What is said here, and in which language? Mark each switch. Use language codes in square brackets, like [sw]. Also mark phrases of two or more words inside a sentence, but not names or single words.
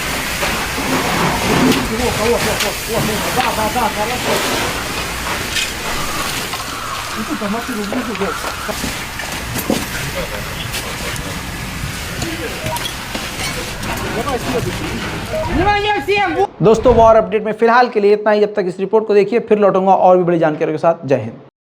[ru] Да, хорошо. И тут машину внизу. Давай следующий. Внимание всем! [hi] दोस्तों, [en] war update [hi] में फिलहाल के लिए इतना ही। जब तक इस रिपोर्ट को देखिए, फिर लौटूंगा और भी बड़ी जानकारी के साथ। जय हिंद।